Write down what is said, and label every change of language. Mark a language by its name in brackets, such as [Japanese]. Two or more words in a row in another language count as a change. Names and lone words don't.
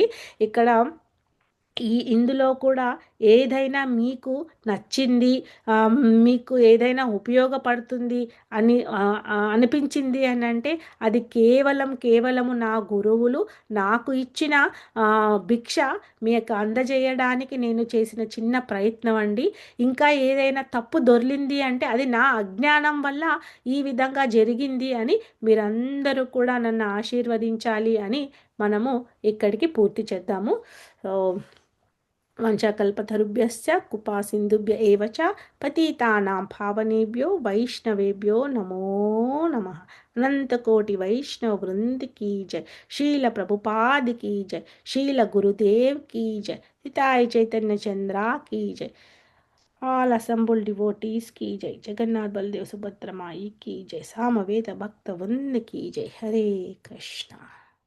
[Telugu] ఇక్కడ ఇందులో కూడా ఏదైనా మీకు నచ్చింది, మీకు ఏదైనా ఉపయోగపడుతుంది అని అనిపించింది అని అంటే అది కేవలము నా గురువులు నాకు ఇచ్చిన భిక్ష మీకు అందజేయడానికి నేను చేసిన చిన్న ప్రయత్నం అండి. ఇంకా ఏదైనా తప్పు దొర్లింది అంటే అది నా అజ్ఞానం వల్ల ఈ విధంగా జరిగింది అని మీరందరూ కూడా నన్ను ఆశీర్వదించాలి అని మనము ఇక్కడికి పూర్తి చేద్దాము. [Sanskrit] సో वाञ्छाकल्पतरुभ्यश्च कृपा सिन्धुभ्य एव च पतितानां पावनेभ्यो वैष्णवेभ्यो नमो नमः. [Hindi] अनंत कोटि वैष्णव वृंद की जय. शील प्रभुपाद की जय. शील गुरुदेव की जय. हिताय चैतन्य चंद्रा की जय. [English] all assembled devotees [Hindi] की जय. जगन्नाथ बलदेव सुभद्रा माई की जय. सामवेद भक्त वृंद की जय. हरे कृष्णा.